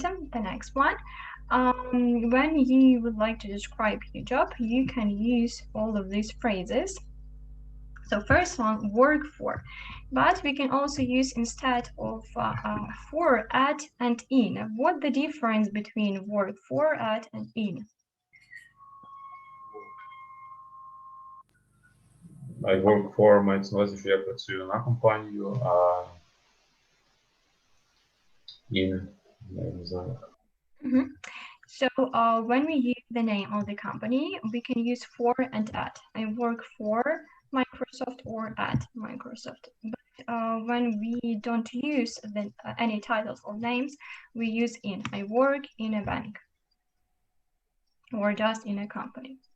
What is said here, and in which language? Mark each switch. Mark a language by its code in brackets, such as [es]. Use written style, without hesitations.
[en] The next one, when you would like to describe your job, you can use all of these phrases. So first one, work for, but we can also use instead of for, at, and in. What the difference between work for, at, and in? I work for, [uk] мається на увазі, що я працюю на компанію, а in, я не знаю. [en] So when we use the name of the company, we can use for and at. I work for Microsoft or at Microsoft. But when we don't use any titles or names, we use in. I work in a bank or just in a company.